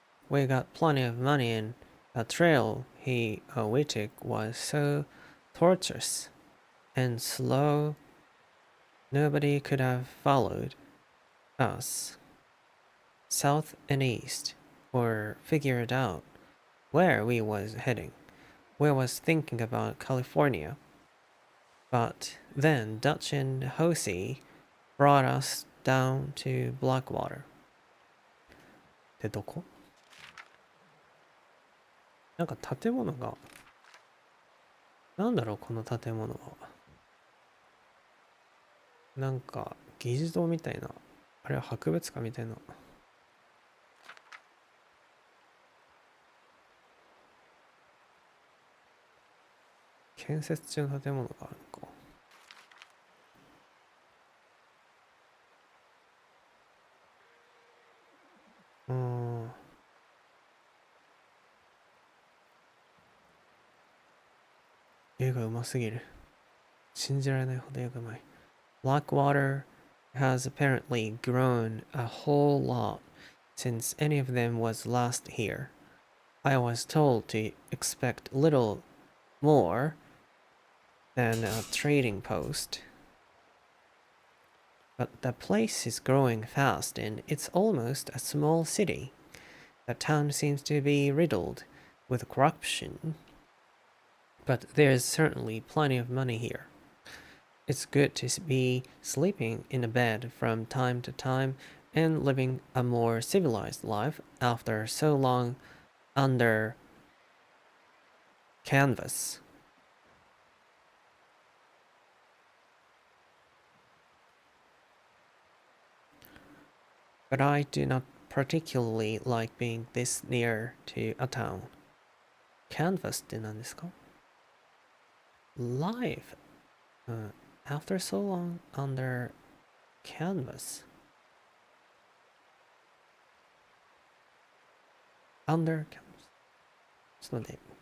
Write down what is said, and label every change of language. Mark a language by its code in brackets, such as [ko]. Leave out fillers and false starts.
[en] We got plenty of money and the trail we took was so tortuous and slow nobody could have followed us south and east or figured out where we was heading. We was thinking about California. But then Dutch and Hosey brought us down to Blackwater. [ja] で、どこ？なんか建物が、なんだろうこの建物は。なんか議事堂みたいな、あれは博物館みたいな。建設中の建物があるのか。絵がうますぎる。信じられないほど絵がうまい。 [en] Blackwater has apparently grown a whole lot since any of them was last here. I was told to expect little more than a trading post. But the place is growing fast and it's almost a small city. The town seems to be riddled with corruption, but there's certainly plenty of money here. It's good to be sleeping in a bed from time to time and living a more civilized life after so long under canvas. But I do not particularly like being this near to a town. Canvas [ja] って何ですか? [en] Live. After so long under canvas. Under canvas. [ja] ちょっと待って。